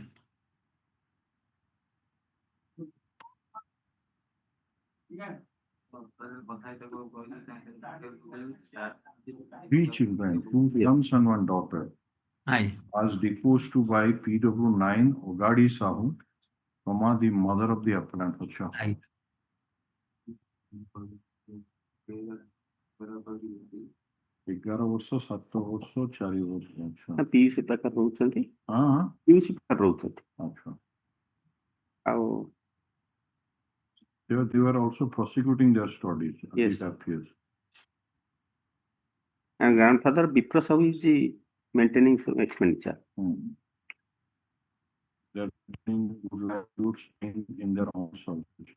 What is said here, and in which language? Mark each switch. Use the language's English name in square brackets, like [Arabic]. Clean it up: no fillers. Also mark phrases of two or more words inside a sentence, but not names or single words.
[English] Three children, two sons and one daughter, Aye. was deposed to by PW9 Ogadi Sahoo, the mother of the appellant. Aye. [Odia] ଏଗାର ବର୍ଷ 7 ବର୍ଷ 4 ବର୍ଷ ଅଚ୍ଛା PUC प्रकार ରହୁଛନ୍ତି हाँ PUC ପ୍ରକାର ରହୁଛନ୍ତି अच्छा ଆଉ [English] they were also prosecuting their studies. Yes. It appears. and grandfather Vipra Sahu is maintaining some expenditure. They're getting good livelihoods in their own service.